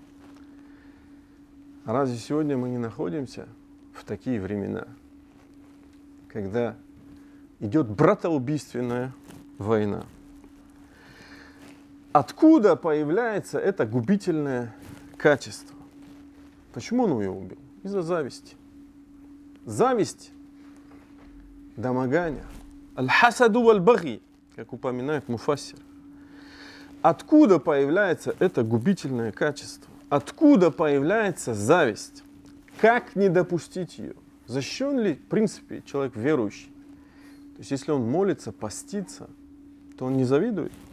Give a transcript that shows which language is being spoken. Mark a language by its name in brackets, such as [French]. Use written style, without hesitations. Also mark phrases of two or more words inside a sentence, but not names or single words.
[Russian] Разве сегодня мы не находимся в такие времена, когда идет братоубийственная война? Откуда появляется это губительное качество? Почему он его убил? Из-за зависти. Зависть, домогание. [Arabic] الحسد والبغي, [Russian] как упоминает муфассир. Откуда появляется это губительное качество? Откуда появляется зависть? Как не допустить ее? Защищен ли, в принципе, человек верующий? То есть, если он молится, постится, то он не завидует?